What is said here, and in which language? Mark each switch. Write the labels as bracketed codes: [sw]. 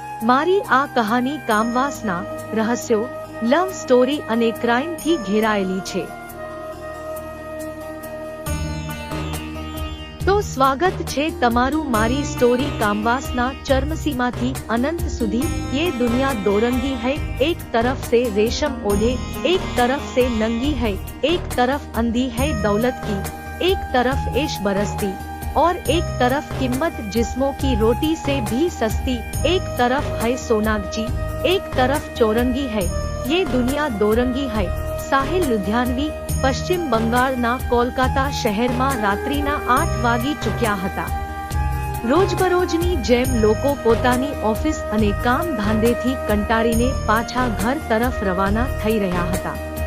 [gu] મારી આ કહાની કામવાસના, રહસ્યો, લવ સ્ટોરી અને ક્રાઇમથી ઘેરાયેલી છે. તો સ્વાગત છે તમારું મારી સ્ટોરી કામવાસના चरमसीमाથી अनंत સુધી. [hi] ये दुनिया दो रंगी है, एक तरफ से रेशम ओढ़े, एक तरफ से नंगी है, एक तरफ अंधी है दौलत की, एक तरफ ऐश बरसती और एक तरफ कीमत जिस्मों की रोटी से भी सस्ती, एक तरफ है सोनागची, एक तरफ चौरंगी है. ये दुनिया दो रंगी है. સાહિલ લુધિયાનવી. [gu] પશ્ચિમ બંગાળના કોલકાતા શહેરમાં રાત્રિના 8 વાગી ચૂક્યા હતા. રોજબરોજની જેમ લોકો પોતાની ઓફિસ અને કામ ધંધેથી કંટાળીને પાછા ઘર તરફ રવાના થઈ રહ્યા હતા.